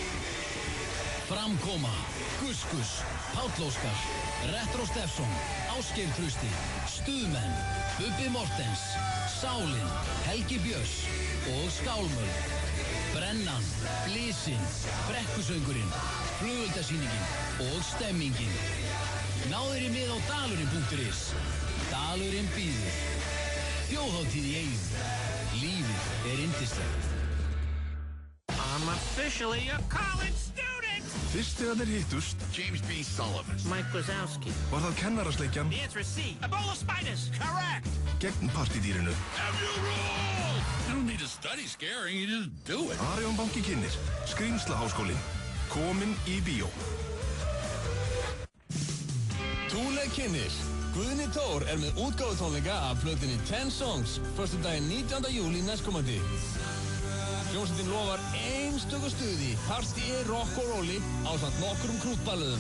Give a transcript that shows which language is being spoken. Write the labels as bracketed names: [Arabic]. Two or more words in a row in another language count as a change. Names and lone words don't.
[Icelandic] Framkoma, Guskus, Páll Óskar, Retro Steffsson, Ásgeir Trausti, Stuðmenn, Bubbi Mortens, Sálin, Helgi Björns og Skálmöld. Brennan, Blísinn, Brekkusöngurinn, Flugeldasýningin og stemmingin. Náður í mið á dalurinn.is. Dalurinn býður. Þjóðhátíð í Eyjum. Lífið er yndislegt. [English] I'm officially a college student! [Icelandic] Fyrst þegar þeir hittust, James B. Sullivan. Mike Wazowski. Var það kennarasleikjan [English] The answer is C. Ebola spiders. Correct! [Icelandic] gegn partydýrinu. [English] You don't need to study scaring, you just do it. [Icelandic] Arion banki kynnir, Skrýmslaháskólinn, kominn í bíó. Túle kynnir. Guðni Tór er með útgáfutónleika af plötunni 10 Songs, föstudaginn 19. júlí næstkomandi. Hljómsveitin lofar einstöku stuði, partíi, rock og rolli ásamt nokkrum krútballuðum.